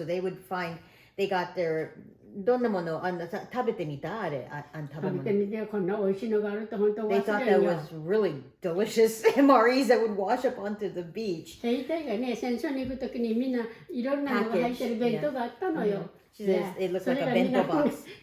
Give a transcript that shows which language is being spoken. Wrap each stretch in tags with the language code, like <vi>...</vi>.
<en>So they got their</en> <ja>どんなもの食べてみたあれ食べてみてこんな美味しいのがあると本当忘れんよ。</ja> <en>They thought that was really delicious MREs that would wash up onto the beach.</en> <ja>兵隊がね、戦争に行くときにみんないろんなのが入ってる弁当があったのよ。</ja> <en>She says it looked like a bento box.</en>